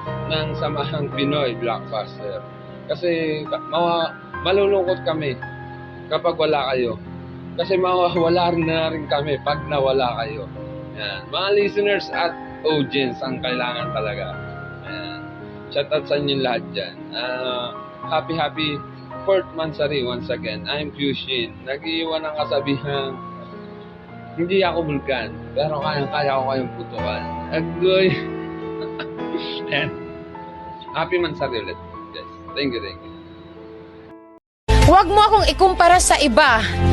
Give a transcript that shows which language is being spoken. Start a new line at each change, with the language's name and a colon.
Filipino: ng Samahang Pinoy Blockbuster. Kasi malulungkot kami kapag wala kayo. Kasi mawawala na rin kami pag nawala kayo. Yan. Mga listeners at audience ang kailangan talaga. Yan. Shout out sa inyo lahat dyan.
English: Happy 4th Mansari once again. I'm Fushin.
Filipino: Nag-iwan ng kasabihan, hindi ako bulkan, pero kaya ko kayong putukan.
English: Agoy. And happy Mansari ulit. Yes. Thank you.
Filipino: Huwag mo akong ikumpara sa iba.